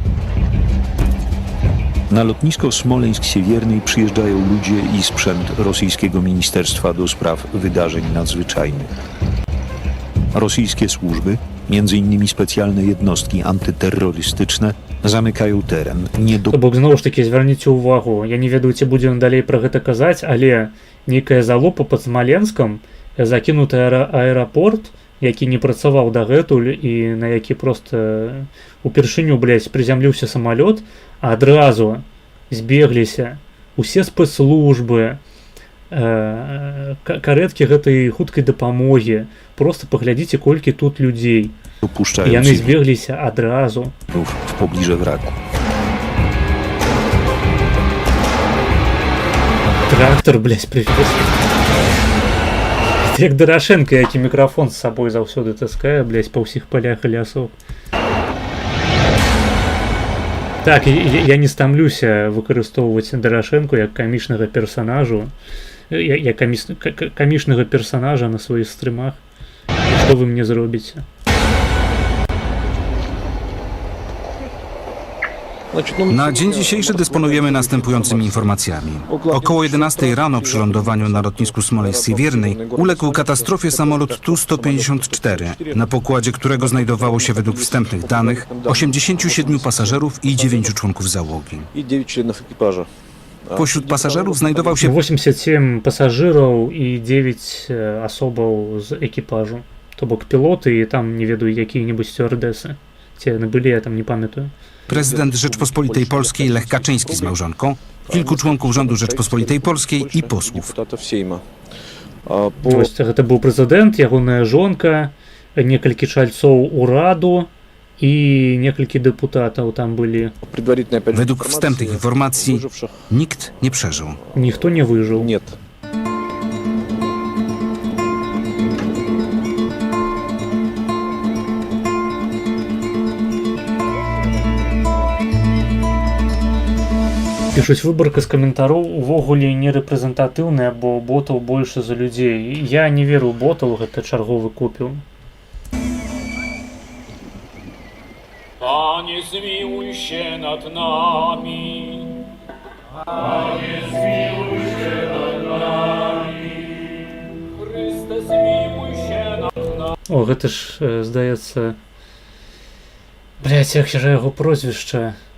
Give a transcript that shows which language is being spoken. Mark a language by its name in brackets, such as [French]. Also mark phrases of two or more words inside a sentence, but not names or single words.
[Polish] Na lotnisko Smoleńsk-Siewiernej przyjeżdżają ludzie i sprzęt rosyjskiego Ministerstwa do Spraw Wydarzeń Nadzwyczajnych. Rosyjskie służby, m.in. specjalne jednostki antyterrorystyczne, zamykają teren. [Belarusian] To бок зноў ж такі звярніце ўвагу, я не ведаю, ці будзем далей пра гэта казаць, але нейкая залупа пад Смаленскам, закінуты аэрапорт, які не працаваў дагэтуль і на які проста упершыню, прызямліўся самалёт, а адразу збегліся усе спецслужбы, карэткі гэтай хуткай дапамогі. Проста паглядзіце, колькі тут людзей. Яны збегліся адразу. [Polish] W pobliże wraku. [Russian] Трактор, привез. [Belarusian] Як Дорошенко, які мікрафон з сабой заўсёды таскае, па ўсіх палях і лясоў. Так, я не стамлюся выкарыстоўваць Дорошенко як камічнага персанажу, як камічнага персанажа на сваіх стрымах. Што вы мне зробіце? [Polish] Na dzień dzisiejszy dysponujemy następującymi informacjami. Około 11 rano przy lądowaniu na lotnisku Smoleńsk-Siewiernej uległ katastrofie samolot Tu-154, na pokładzie którego znajdowało się według wstępnych danych 87 pasażerów i 9 członków załogi. Pośród pasażerów znajdował się [Belarusian] 87 пасажираў і 9 асобаў з экіпажу. То бок пілоты і там, не ведаю, якія-небудзь стюардэсы. Ці яны былі, я там не памятаю. [Polish] prezydent Rzeczpospolitej Polskiej Lech Kaczyński z małżonką, kilku członków rządu Rzeczpospolitej Polskiej i posłów. [Belarusian] Вось гэта быў прэзідэнт, ягоная жонка, некалькі чальцоў ураду [Polish] i niektórzy deputatów tam byli. Według wstępnych informacji nikt nie przeżył. Nikt nie wyżył. Nie. [Belarusian] Пішуць, выбарка з каментароў увогуле не рэпрэзентатыўная, бо ботаў больше за людзей. Я не веру ў ботаў, гэта чарговы купіў. [Polish] Panie, zmiłuj się nad nami. Panie, zmiłuj się nad nami. Chryste, zmiłuj się nad nami. [Belarusian] О, гэта ж, здаецца... Блядь, як жа яго прозвішча?